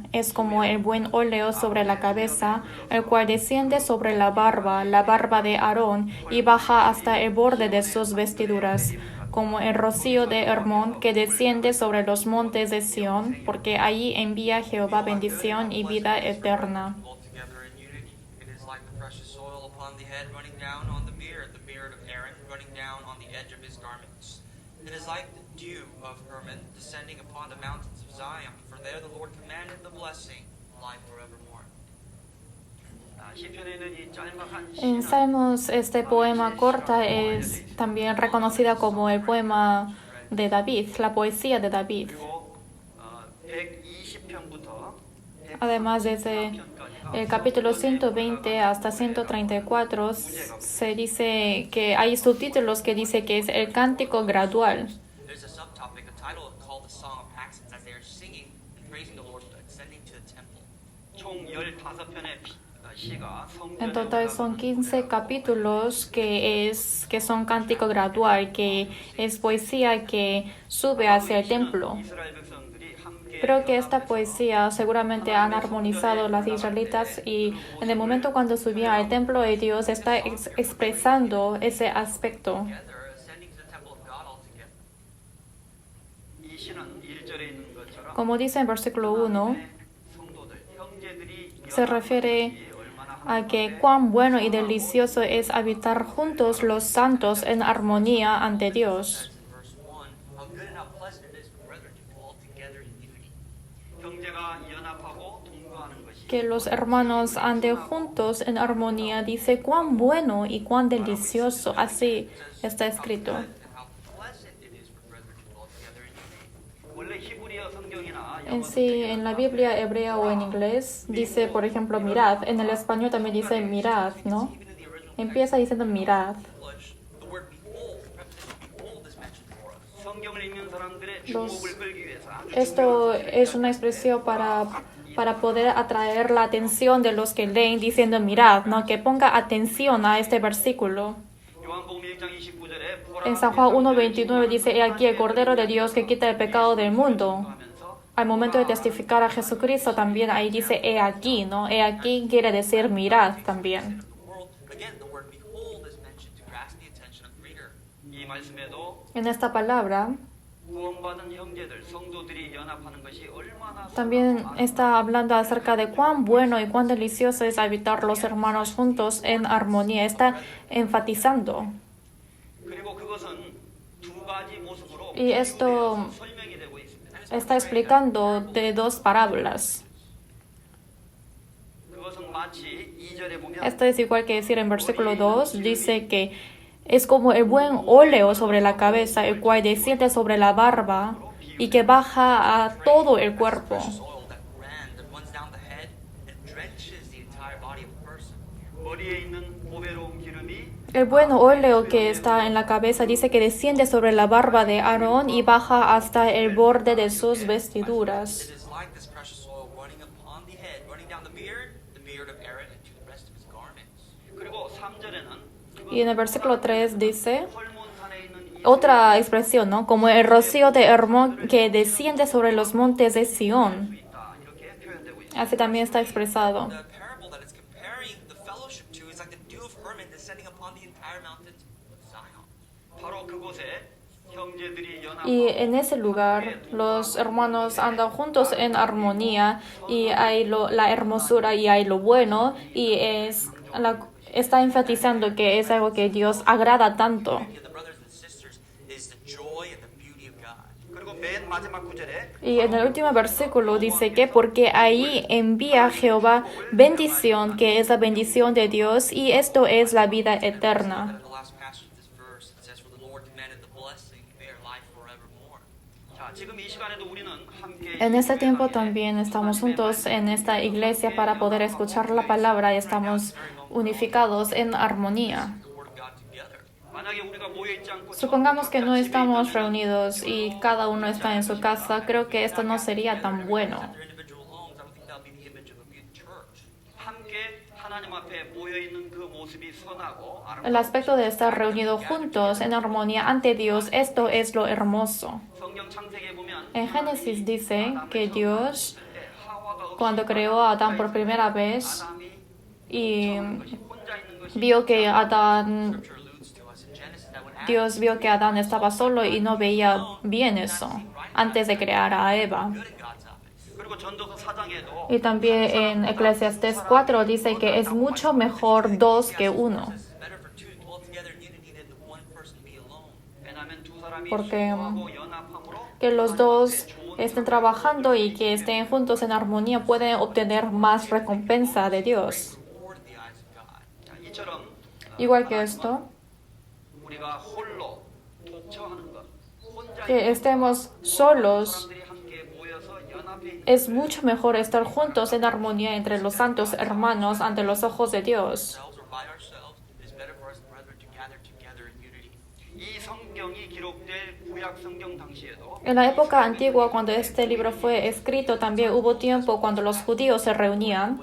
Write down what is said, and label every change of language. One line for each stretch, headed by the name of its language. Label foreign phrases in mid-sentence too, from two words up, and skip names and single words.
Spanish: Es como el buen óleo sobre la cabeza, el cual desciende sobre la barba de Aarón, y baja hasta el borde de sus vestiduras, como el rocío de Hermón que desciende sobre los montes de Sión, porque allí envía Jehová bendición y vida eterna.
English: It is like the dew of Hermon descending upon the mountains of Zion, for there the Lord commanded the blessing, life forevermore.
Spanish: En Salmos, este poema corta es también reconocida como el poema de David, la poesía de David. Además, desde el capítulo 120 hasta 134 se dice que hay subtítulos que dice que es el cántico gradual.
English: There's a subtopic, a title called the Song of Ascents, as they are singing and praising the Lord ascending to the temple.
Korean: 총 15편의 시가
Spanish: En
Korean: 성전에
Spanish: total son 15 capítulos que son cántico gradual, que es poesía que sube hacia el templo.
Korean: 이스라엘 백성들이 함께
Spanish: Creo que esta poesía seguramente han armonizado las israelitas y en el momento cuando subían al templo de Dios está expresando ese aspecto.
English: Together, ascending to the temple of God altogether.
Korean: 이 시는 1절에 있는 것처럼
Spanish: Como dice en versículo 1,
Korean: 성도들, 형제들이
Spanish: se refiere a que cuán bueno y delicioso es habitar juntos los santos en armonía ante Dios.
English: In verse 1, how good and how pleasant it is for brethren to dwell together in unity.
Korean: 형제가 연합하고 동거하는 것이
Spanish: Que los hermanos anden juntos en armonía, dice cuán bueno y cuán delicioso, así está escrito.
English: And how pleasant it is for brethren to dwell together in unity.
Korean: 원래 히브리어 성경이나
Spanish: En sí, en la Biblia hebrea o en inglés dice, por ejemplo, mirad. En el español también dice mirad, ¿no?
English: Even in the original
Spanish: Empieza diciendo mirad.
English: English, the word behold, the preposition behold is mentioned for us.
Korean: 성경을 읽는 사람들의
Spanish: Los-
Korean: 주목을 끌기 위해서 아주
Spanish: Esto es una expresión para poder atraer la atención de los que leen diciendo mirad, ¿no? Que ponga atención a este versículo.
Korean: 요한복음 1장 29절에
Spanish: En San Juan 1:29 dice, he aquí el Cordero de Dios que quita el pecado del mundo. Al momento de testificar a Jesucristo también ahí dice, he aquí, ¿no? He aquí quiere decir mirad también.
English: The world, again, the word behold is mentioned to grasp the attention of the reader.
Korean: 이 말씀에도
Spanish: En esta palabra
Korean: 구원받은 형제들, 성도들이 연합하는 것이 얼마나
Spanish: también está hablando acerca de cuán bueno y cuán delicioso es habitar los hermanos juntos en armonía. Está enfatizando.
Korean: 그리고 그것은 두 가지 모습으로
Spanish: Y esto
Korean: 설명이 되고 있습니다.
Spanish: está explicando de dos parábolas.
Korean: 그것은 마치 2절에 보면
Spanish: Esto es igual que decir en versículo 2, dice que es como el buen óleo sobre la cabeza, el cual desciende sobre la barba y que baja a todo el cuerpo.
English: Precious oil that runs down the head and drenches the entire body of a person.
Korean: 머리에 있는 보배로운 기름이
Spanish: El buen óleo que está en la cabeza dice que desciende sobre la barba de Aarón y baja hasta el borde de sus
English: It
Spanish: vestiduras.
English: is like this precious oil running upon the head, running down the beard of Aaron, and to the rest of his garments.
Korean: 그리고 3절에는
Spanish: Y en el versículo 3 dice
Korean: 헐몬산에 있는 이
Spanish: otra expresión, ¿no? Como el rocío de Hermón que desciende sobre los montes de Sión.
Korean: 있다. 이렇게 표현되고 있습니다.
Spanish: Así también está expresado.
English: The parable that it's comparing the fellowship to is like the dew of Hermon descending upon the entire mountains of Zion.
Korean: 바로 그곳에 형제들이
Spanish: Y
Korean: 연합하고
Spanish: en ese lugar los hermanos andan juntos en armonía y hay la hermosura y hay lo bueno y está enfatizando que es algo que Dios agrada tanto.
English: The brothers and sisters is the joy and the beauty of God.
Korean: 그리고 맨 마지막 구절에
Spanish: Y en el último versículo dice que porque ahí envía Jehová bendición, que es la bendición de Dios, y esto es la vida eterna.
English: In the last passage of this verse, it says, "For the Lord commanded the blessing, their life forevermore."
Korean: 자, 지금 이 시간에도 우리는 함께
Spanish: En este tiempo también estamos juntos en esta iglesia para poder escuchar la palabra y estamos unificados en armonía.
English: The word of God together.
Korean: 만약에 우리가 모여 있지 않고
Spanish: Supongamos que no estamos reunidos y cada uno está en su casa, creo que esto no sería tan bueno.
English: Their individual homes, I don't think that would be the image of a good church.
Korean: 함께 하나님 앞에 모여 있는 그 모습이 선하고
Spanish: El aspecto de estar reunidos juntos en armonía ante Dios, esto es lo hermoso.
Korean: 성경 창세기에 보면
Spanish: En Génesis dice que Dios,
Korean: 그때 하와가 없이
Spanish: cuando creó a Adán por primera vez
Korean: 아담이
Spanish: y
Korean: 혼자 있는 것이
Spanish: vio que Adán,
English: Scripture alludes to us in Genesis that when
Spanish: Dios vio que Adán estaba solo y no veía bien eso antes de crear a Eva.
English: good in God's eyes,
Korean: 그리고 전도서 4장에도
Spanish: Y también en Eclesiastés 4 dice que es mucho mejor dos que uno.
English: it's better for two to dwell together in unity than the one person to be alone.
Korean: 왜냐하면 두 사람이
Spanish: Porque
Korean: 수고하고 연합함으로
Spanish: que los dos estén trabajando y que estén juntos en armonía pueden obtener más recompensa de Dios.
English: Reward in the eyes of God.
Korean: 자, 이처럼
Spanish: Igual que esto,
Korean: 우리가 홀로 독처하는 것 혼자
Spanish: que
Korean: 있는
Spanish: estemos solos
Korean: 사람들이 함께 모여서 모여서 연합해 있는
Spanish: Es mucho mejor estar juntos en armonía entre los santos hermanos ante los ojos de Dios.
English: ourselves or by ourselves, it is better for us, brethren, to gather together in unity.
Korean: 이 성경이 기록될 구약 성경 당시에도
Spanish: En la época antigua, cuando este libro fue escrito, también hubo tiempo cuando los judíos se reunían,